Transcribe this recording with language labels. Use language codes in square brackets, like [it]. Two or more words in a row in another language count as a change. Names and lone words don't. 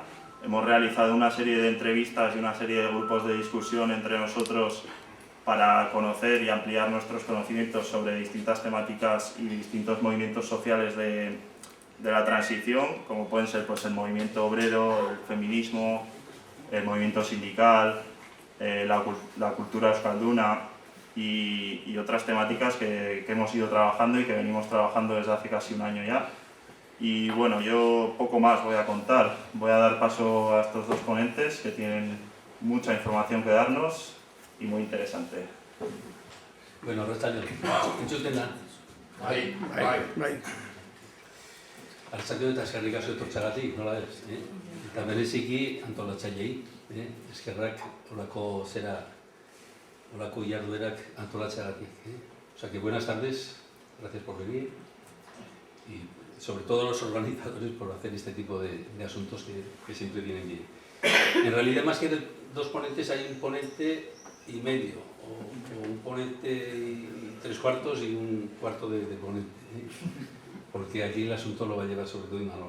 [es] Hemos realizado una serie de entrevistas y una serie de grupos de discusión entre nosotros para conocer y ampliar nuestros conocimientos sobre distintas temáticas y distintos movimientos sociales de la transición, como pueden ser el movimiento obrero, el feminismo, el movimiento sindical, la cultura euskalduna y otras temáticas que hemos ido trabajando y que venimos trabajando desde hace casi un año ya. Y bueno, yo poco más voy a contar. Voy a dar paso a estos dos ponentes que tienen mucha información que darnos y muy interesante. [eu] Bueno, arratsaldeon. Entzuten da? Bai. Arratsaldeon eta eskerrik asko etortzeagatik, nola ez? Eta bereziki antolatzaileei, eskerrak olako jarduerak antolatzeagatik. [es] O sea que buenas tardes, gracias por venir y sobre todo a los organizadores por hacer este tipo de asuntos que siempre vienen bien. En realidad, más que dos ponentes, hay un ponente y medio, o un ponente y 3/4 y un cuarto de ponente, porque aquí el asunto lo va a llevar sobre todo Imanol.